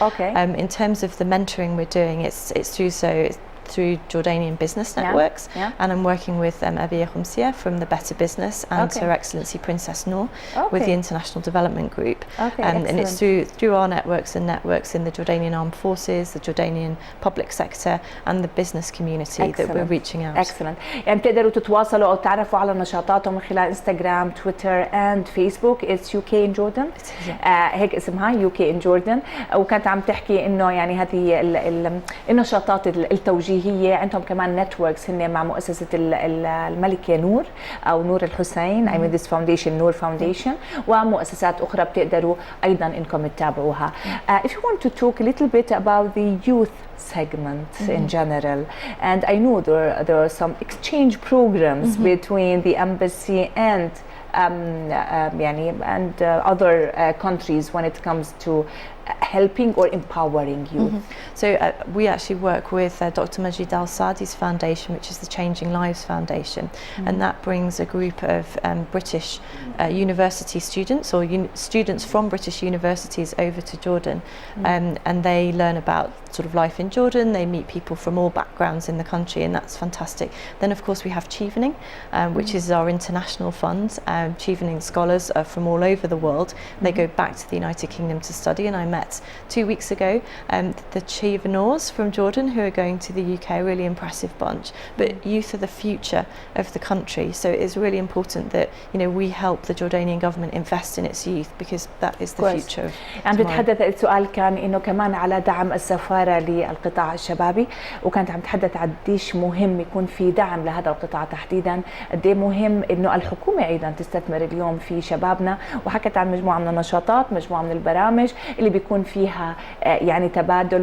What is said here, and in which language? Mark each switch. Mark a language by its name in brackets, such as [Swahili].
[English] In terms of the mentoring we're doing, it's through Jordanian business networks, and I'm working with Abiya Khumsia from the Better Business and Her Excellency Princess Noor with the International Development Group, and it's through our networks in the Jordanian Armed Forces, the Jordanian public sector, and the business community that we're reaching out. Excellent. [Arabic] يعني بتقدروا تتواصلوا أو تعرفوا على نشاطاتهم من خلال انستغرام، تويتر and Facebook. [English] It's UK in Jordan. [Arabic] هيك اسمها UK in Jordan. وكانت عم تحكي إنه يعني هذه النشاطات التوجيهية عندهم كمان نتوركس هن مع مؤسسة الملكة نور أو نور الحسين. [English] I mean this foundation [Arabic] نور foundation، ومؤسسات أخرى بتقدروا أيضا إنكم تتابعوها. [English] If you want to talk a little bit about the youth segment in general, and I know there are some exchange programs between the embassy and يعني and other countries when it comes to helping or empowering youth? So we actually work with Dr. Majid Al-Sadi's foundation, which is the Changing Lives Foundation, and that brings a group of British university students or students from British universities over to Jordan, and they learn about sort of life in Jordan. They meet people from all backgrounds in the country, and that's fantastic. Then of course we have Chevening, which is our international fund. Chevening scholars are from all over the world. They go back to the United Kingdom to study, and I met 2 weeks ago the Chevenors from Jordan who are going to the UK, a really impressive bunch. But youth are the future of the country, so it is really important that we help the Jordanian government invest in its youth, because that is the future of [Arabic] عم تتحدث السؤال كان انه كمان على دعم السفاره للقطاع الشبابي، وكانت عم تتحدث قديش مهم يكون في دعم لهذا القطاع تحديدا، قد ايه مهم انه الحكومه ايضا تستثمر اليوم في شبابنا، وحكت عن مجموعه من النشاطات، مجموعه من البرامج اللي بيكون فيها يعني تبادل.